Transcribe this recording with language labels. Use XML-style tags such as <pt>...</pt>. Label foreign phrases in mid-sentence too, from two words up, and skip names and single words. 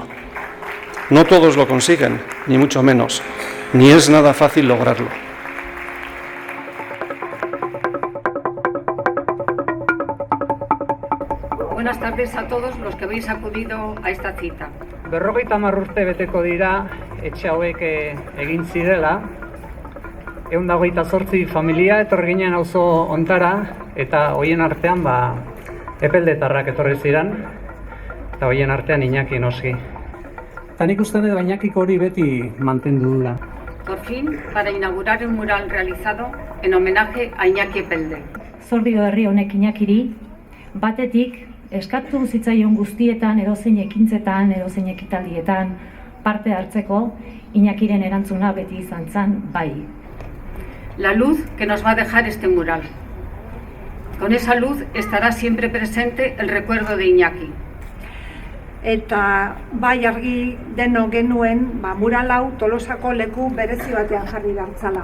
<es>No todos lo consiguen, ni mucho menos, ni es nada fácil lograrlo. Buenas tardes a todos los que habéis acudido a esta cita.</es> <eu>50 urte beteko dira etxe hauek egin zirela, 128 familia etorri ginen auzo hontara, eta hoien artean epeldetarrak etorri ziren, eta hoien artean Iñaki noski. Eta nik uste dut Iñakik hori beti mantendu dula.</eu> <es>Por fin, para inaugurar un mural realizado en homenaje a Iñaki Epelde.</es> <eu>Zor dio herri honek Iñakiri, batetik eskatu zitzaion guztietan, edozein ekintzetan, edozein ekitaldietan parte hartzeko, Iñakiren erantzuna beti izan zen bai.</eu> <es>La luz que nos va a dejar este mural. Con esa luz estará siempre presente el recuerdo de Iñaki.</es> <eu>Eta bai argi deno genuen mural hau Tolosako leku berezi batean jarri gartzala.</eu>